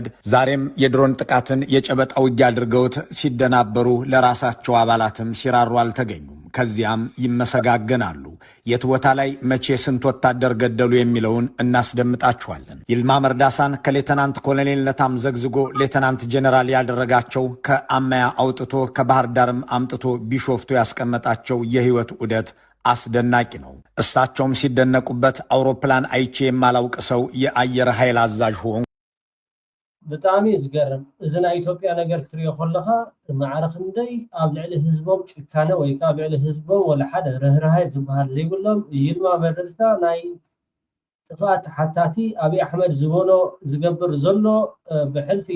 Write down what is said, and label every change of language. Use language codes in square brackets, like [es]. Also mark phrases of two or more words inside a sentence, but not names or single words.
[am] ዛሬም የድሮን ጥቃትን የጨበጣ ውጊያ አድርገውት ሲደናበሩ ለራሳቸው አባላትም ሲራሩ አልተገኙም። ከዚያም ይመሰጋገናሉ። የት ቦታ ላይ መቼ ስንት ወታደር ገደሉ የሚለውን እናስደምጣችኋለን። ይልማ መርዳሳን ከሌተናንት ኮሎኔልነት አምዘግዝጎ ሌተናንት ጀነራል ያደረጋቸው ከአማያ አውጥቶ ከባህር ዳርም አምጥቶ ቢሾፍቱ ያስቀመጣቸው የህይወት ዑደት አስደናቂ ነው። እሳቸውም ሲደነቁበት አውሮፕላን አይቼ የማላውቅ ሰው የአየር ኃይል አዛዥ ሆንኩ። [ti] ብጣዕሚ ዝገርም እዚ ናይ ኢትዮጵያ ነገር ክትሪኦ ከለካ ማዕረክ እንደይ ኣብ ልዕሊ ህዝቦም ጭካነ ወይ ከዓ ኣብ ልዕሊ ህዝቦም ወላ ሓደ ርህራሄ ዝበሃል ዘይብሎም ይልማ መርዳሳ ናይ ጥፋት ሓታቲ ኣብይ ኣሕመድ ዝበሎ ዝገብር ዘሎ ብሕልፊ